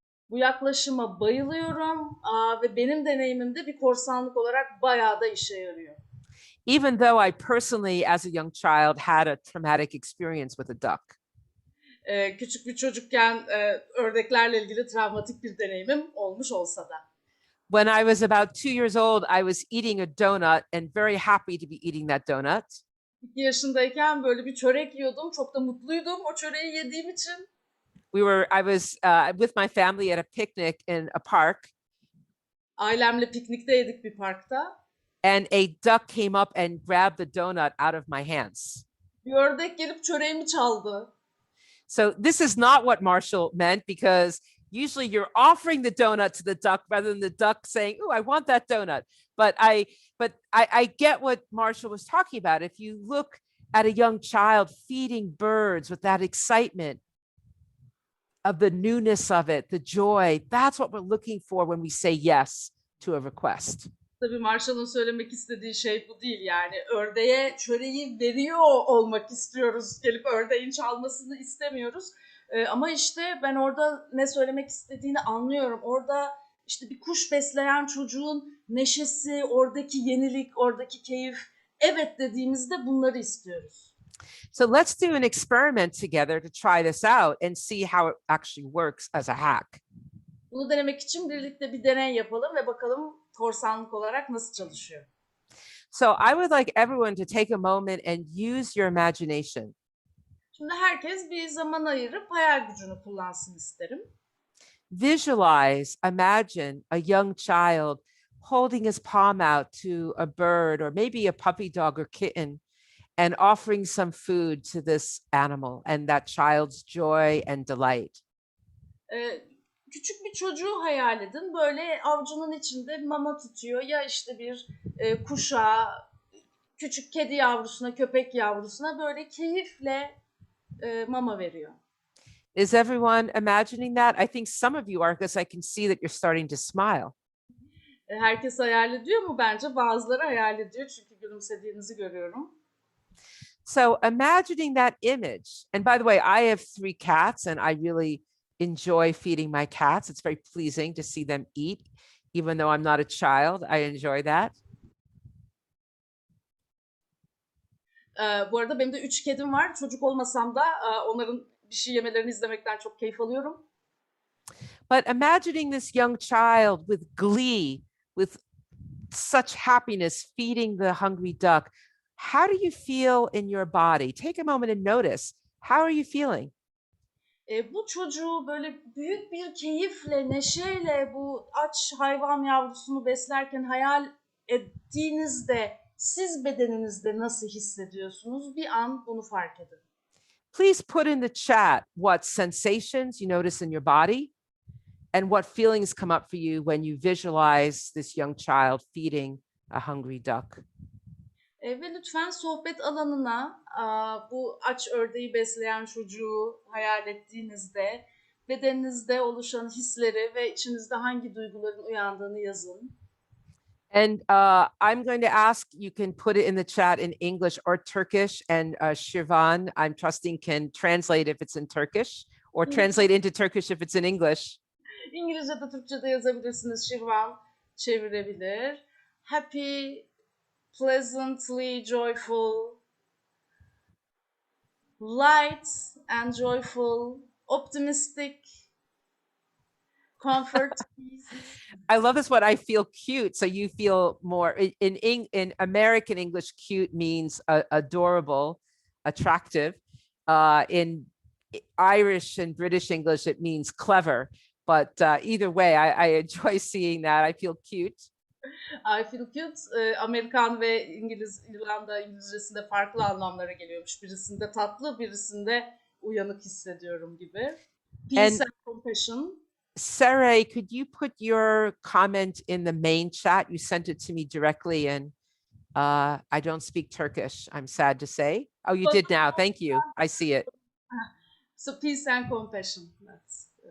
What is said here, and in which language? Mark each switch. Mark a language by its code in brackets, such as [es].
[tr] Bu yaklaşıma bayılıyorum ve benim deneyimimde bir korsanlık olarak bayağı da işe yarıyor. [en] Even though I personally, as a young child, had a traumatic experience with a duck. [tr] Küçük bir çocukken ördeklerle ilgili travmatik bir deneyimim olmuş olsa da. [en] When I was about 2 years old, I was eating a donut and very happy to be eating that donut. [tr] 2 yaşındayken böyle bir çörek yiyordum. Çok da mutluydum o çöreği yediğim için. [en] I was with my family at a picnic in a park. [tr] Ailemle piknikteydik bir parkta. [en] And a duck came up and grabbed the donut out of my hands. [tr] Bir ördek gelip çöreğimi çaldı. [en] So this is not what Marshall meant, because usually you're offering the donut to the duck rather than the duck saying, "Oh, I want that donut." But I get what Marshall was talking about. If you look at a young child feeding birds with that excitement of the newness of it, the joy, that's what we're looking for when we say yes to a request. [tr] Tabii Marshall'ın söylemek istediği şey bu değil yani. Ördeğe çöreği veriyor olmak istiyoruz. Gelip ördeğin çalmasını istemiyoruz. Ama işte ben orada ne söylemek istediğini anlıyorum. Orada işte bir kuş besleyen çocuğun neşesi, oradaki yenilik, oradaki keyif. Evet dediğimizde bunları istiyoruz. [en] So let's do an experiment together to try this out and see how it actually works as a hack. [tr] Bunu denemek için birlikte bir deney yapalım ve bakalım korsanlık olarak nasıl çalışıyor. [en] So I would like everyone to take a moment and use your imagination. [tr] Şimdi herkes bir zaman ayırıp hayal gücünü kullansın isterim. [en] Visualize, imagine a young child holding his palm out to a bird or maybe a puppy dog or kitten and offering some food to this animal and that child's joy and delight. [tr] Küçük bir çocuğu hayal edin. Böyle avucunun içinde mama tutuyor. Ya işte bir kuşa, küçük kedi yavrusuna, köpek yavrusuna böyle keyifle mama veriyor. [en] Is everyone imagining that? I think some of you are, because I can see that you're starting to smile. [tr] Herkes hayal ediyor mu? Bence bazıları hayal ediyor çünkü gülümsediğinizi görüyorum. [en] So imagining that image, and by the way, I have 3 cats and I really enjoy feeding my cats. It's very pleasing to see them eat, even though I'm not a child. I enjoy that. [tr] Bu arada benim de 3 kedim var. Çocuk olmasam da onların bir şey yemelerini izlemekten çok keyif alıyorum. [en] But imagining this young child with glee, with such happiness, feeding the hungry duck, how do you feel in your body? Take a moment and notice. How are you feeling? [tr] Bu çocuğu böyle büyük bir keyifle, neşeyle bu aç hayvan yavrusunu beslerken hayal ettiğinizde siz bedeninizde nasıl hissediyorsunuz? Bir an bunu fark edin. [en] Please put in the chat what sensations you notice in your body and what feelings come up for you when you visualize this young child feeding a hungry duck. [tr] Ve lütfen sohbet alanına bu aç ördeği besleyen çocuğu hayal ettiğinizde bedeninizde oluşan hisleri ve içinizde hangi duyguların uyandığını yazın. [en] And I'm going to ask, you can put it in the chat in English or Turkish, and Shirvan, I'm trusting, can translate if it's in Turkish or translate into Turkish if it's in English. [tr] İngilizce de Türkçe de yazabilirsiniz. Şirvan çevirebilir. [en] Happy, pleasantly joyful, light and joyful, optimistic, comfort, peace. I love this one. I feel cute. So you feel more in American English, cute means adorable, attractive. In Irish and British English, it means clever. But either way, I enjoy seeing that. I feel cute. I feel cute. [tr] Amerikan ve İrlanda İngilizcesinde farklı anlamlara geliyormuş. Birisinde tatlı, birisinde uyanık hissediyorum gibi. [en] Peace and compassion. Saray, could you put your comment in the main chat? You sent it to me directly, and I don't speak Turkish, I'm sad to say. Oh, you did now. Thank you. I see it. So peace and compassion. That's